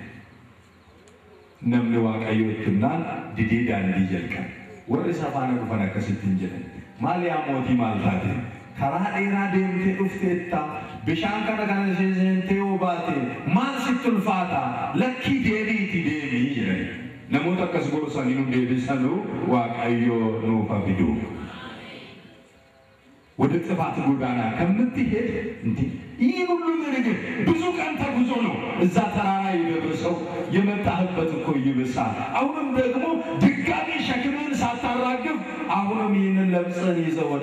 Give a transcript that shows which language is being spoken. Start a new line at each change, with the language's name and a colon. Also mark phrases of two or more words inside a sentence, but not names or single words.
Oromo: namni waaqayyoottinaan didee daandii jalqabe warri safaana dhufan akkasittiin jedhan maaliyaa mootii maal taate karaa dheeraa deemtee dhufteetta bishaan kana seentee obaate maal sitti ulfaata lakkii deebiiti deebii jedhan namoota akkas gorsanii nu deebisanu waaqayyo nuuf fidu
Amharic: ወደ ጥፋት ጎዳና ከምትሄድ እንዴ ይህ ሁሉ ነገር ብዙ ቀን ተጉዞ ነው እዛ ተራራ የደረሰው የመጣህበት እኮ ይብሳል አሁንም ደግሞ ድጋሚ ሸክምን ሳታራግፍ አሁንም ይህንን ለብሰን ይዘው ወደ